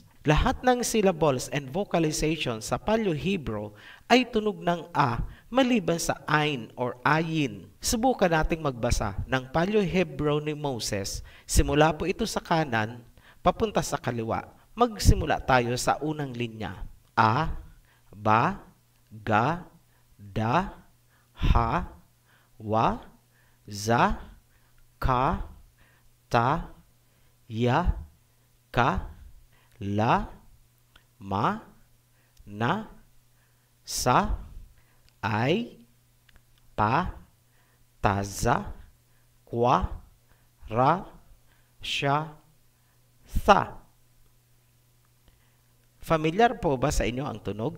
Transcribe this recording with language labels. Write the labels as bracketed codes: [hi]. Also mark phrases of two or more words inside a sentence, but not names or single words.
[tl] Lahat ng [en] syllables and vocalization [tl] sa Paleo-Hebrew ay tunog ng A maliban sa ain or ayin. Subukan nating magbasa ng Paleo-Hebrew ni Moses. Simula po ito sa kanan, papunta sa kaliwa. Magsimula tayo sa unang linya. A, ba, ga, da, ha, wa, za, ka, ta, ya, ka, la, ma, na, sa, ay, pa, taza, kwa, ra, sya, tha. Familiar po ba sa inyo ang tunog?